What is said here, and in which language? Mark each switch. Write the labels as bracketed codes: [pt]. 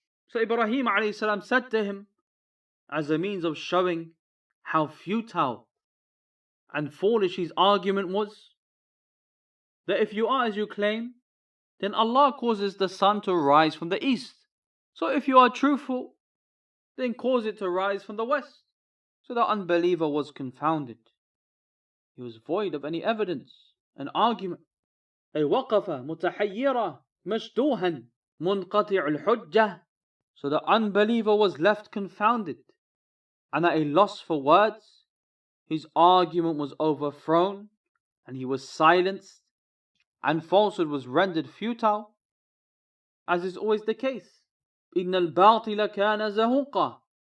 [en] So Ibrahim alayhi salam said to him, as a means of showing how futile and foolish his argument was, that if you are as you claim, then Allah causes the sun to rise from the east. So if you are truthful, then cause it to rise from the west. So the unbeliever was confounded. He was void of any evidence and argument. [ar] أي وقف متحيرا مشدوها منقطع الحجة. [en] So the unbeliever was left confounded and at a loss for words. His argument was overthrown and he was silenced, and falsehood was rendered futile, as is always the case. [ar] إن الباطل كان زهوقا.